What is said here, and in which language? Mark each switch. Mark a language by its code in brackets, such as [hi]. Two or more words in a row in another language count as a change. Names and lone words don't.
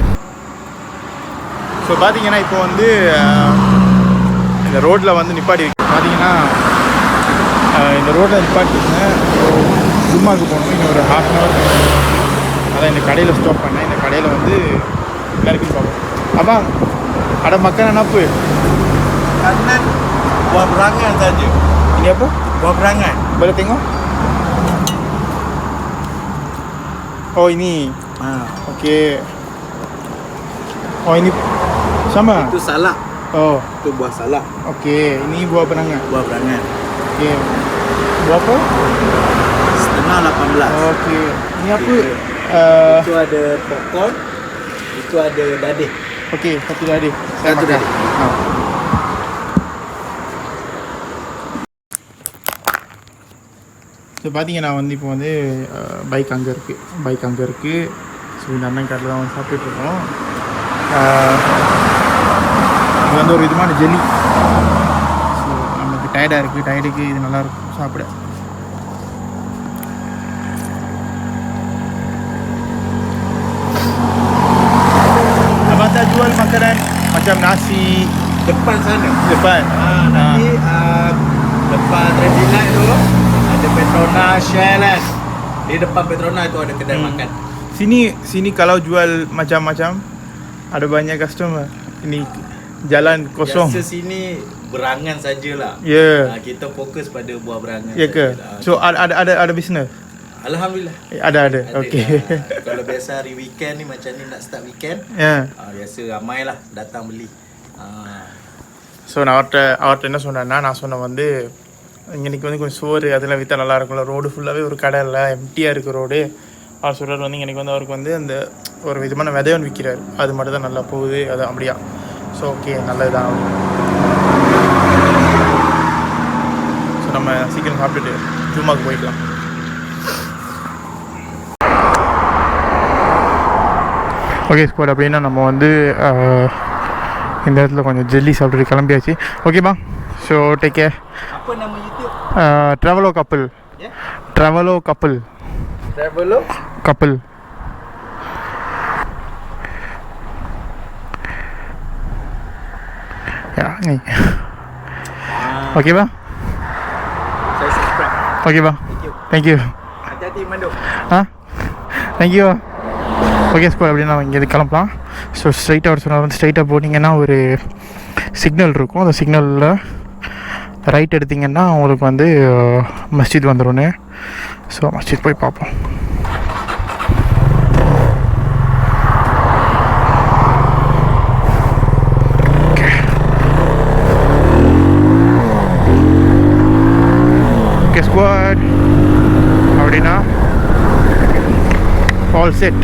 [ta] ஸோ பார்த்தீங்கன்னா இப்போ வந்து இந்த ரோட்டில் வந்து நிப்பாட்டி பார்த்தீங்கன்னா இந்த ரோட்டில் நிப்பாட்டிங்க. ஜும்மாவுக்கு போகணும். இன்னும் ஒரு ½ hour. அதான் இந்த கடையில் ஸ்டாப் பண்ணேன். இந்த கடையில் வந்து எல்லாருக்கும் பார்ப்போம். [ms] அப்பா ada makanan apa? Kanan buah berangan saja. Ini apa? Buah berangan. Boleh tengok? Oh ini. Okey. Oh ini sama? Itu salak. Oh. Itu buah salak. Okey, ini buah berangan. Buah berangan. Okey. Buah apa? Setengah 18. Okey. Ini apa? Itu ada popcorn. Itu ada dadih. Okey, satu dadih. Satu dadih. [ta] ஸோ பார்த்தீங்கன்னா வந்து இப்போ வந்து பைக் அங்கே இருக்குது. ஸோ இந்த அண்ணன் கடையில் தான் வந்து சாப்பிட்டுட்ருக்கோம். இது வந்து ஒரு விதமான ஜெல்லி. ஸோ நமக்கு டயர்டுக்கு இது நல்லாயிருக்கும் சாப்பிட. [ms] Abang jual makanan macam nasi Depan sana. depan. Nanti depan traffic light tu ada Petronas Shell kan. Di depan Petronas tu ada kedai makan. Sini kalau jual macam-macam ada banyak customer. Ini jalan kosong. Biasa sini berangan sajalah. Ya. Kita fokus pada buah berangan. Ya ke? So ada bisnes? Alhamdulillah. Ada. Okey. Kalau biasa hari weekend ni macam ni nak start weekend. Ya. Biasa ramai lah datang beli. [ta] ஸோ நான் அவர்கிட்ட என்ன சொன்னேன்னா, நான் சொன்னேன் வந்து இன்றைக்கி வந்து கொஞ்சம் சோறு அதெல்லாம் விற்றா நல்லா இருக்கும்ல, ரோடு ஃபுல்லாகவே ஒரு கடை இல்லை, எம்டியாக இருக்குது ரோடு. அவர் சொல்கிறார் வந்து இன்றைக்கி வந்து அவருக்கு வந்து அந்த ஒரு விதமான விதையன் விற்கிறார், அது மட்டும் தான் நல்லா போகுது, அது அப்படியா. ஸோ ஓகே நல்லது தான். ஸோ நம்ம சீக்கிரம் சாப்பிட்டுட்டு ஜூமாவுக்கு போய்க்கலாம். [en] okay squad, [ta] அப்படின்னா நம்ம வந்து இந்த இடத்துல கொஞ்சம் ஜெல்லி சாப்பிட்டுட்டு கிளம்பியாச்சு. ஓகேப்பா, ஸோ [en] take care. [ms] Apa nama YouTube? [ta] ட்ராவலோ கப்பல். Yeah? ட்ராவலோ கப்பல். Traveler? கப்பல். நீ ஓகேவா? [ms] Saya subscribe. [ta] ஓகேவா, [en] Thank you. thank you. [ms] Hati-hati Mando. [en] thank you. okay school [ta] அப்படின்னு நம்ம இங்கேருந்து கிளம்பலாம். ஸோ ஸ்ட்ரைட்டாக ஒரு சொன்னால் வந்து ஸ்ட்ரைட்டாக போனீங்கன்னா ஒரு சிக்னல் இருக்கும். அந்த சிக்னலில் ரைட் எடுத்திங்கன்னா உங்களுக்கு வந்து மஸ்ஜித் வந்துடும்னு. ஸோ மஸ்ஜித் போய் பார்ப்போம். [en] okay squad [ta] அப்படின்னா [en] all set.